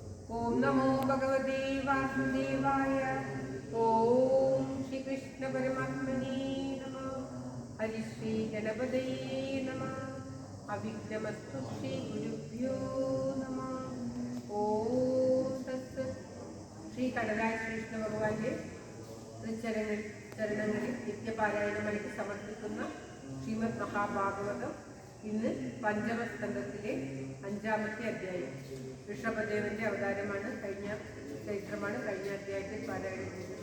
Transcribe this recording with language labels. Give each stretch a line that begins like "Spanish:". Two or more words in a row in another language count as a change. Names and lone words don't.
Sanskrit: ओम नमो भगवते वासुदेवाय। ओम श्री कृष्ण परमात्मने नमः। हरि श्री गणपतये नमः। अविघ्नमस्तु श्री गुरुभ्यो नमः। ओम तत्सत्।
Malayalam: श्री കടലായ ശ്രീകൃഷ്ണ ഭഗവാന്റെ ചരണങ്ങളിൽ നിത്യപാരായണമായിട്ട് സമർപ്പിക്കുന്ന ശ്രീമദ് മഹാഭാഗവതം ഇന്ന് പഞ്ചമസ്കന്ധത്തിലെ 5-ാമത്തെ അധ്യായം. ഋഷഭദേവന്റെ അവതാരമാണ്, കഴിഞ്ഞ ചരിത്രമാണ് കഴിഞ്ഞ അധ്യായത്തിൽ പാരായണം ചെയ്തത്.